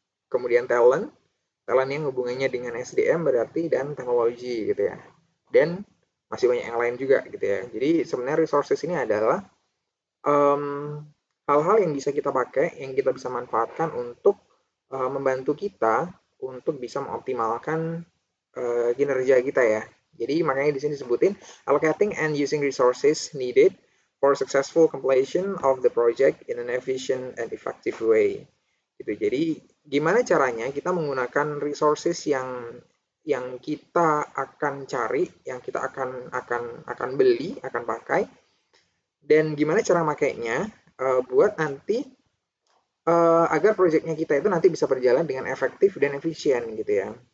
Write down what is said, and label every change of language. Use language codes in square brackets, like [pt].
[id] Kemudian talent yang hubungannya dengan SDM berarti dan teknologi gitu ya. Dan masih banyak yang lain juga gitu ya. Jadi sebenarnya resources ini adalah hal-hal yang bisa kita pakai, yang kita bisa manfaatkan untuk membantu kita untuk bisa mengoptimalkan kinerja kita ya. Jadi makanya di sini disebutin [en] allocating and using resources needed for successful completion of the project in an efficient and effective way. [id] Gitu. Jadi gimana caranya kita menggunakan resources yang kita akan cari, yang kita akan beli, akan pakai, dan gimana cara makainya buat nanti agar proyeknya kita itu nanti bisa berjalan dengan efektif dan efisien gitu ya.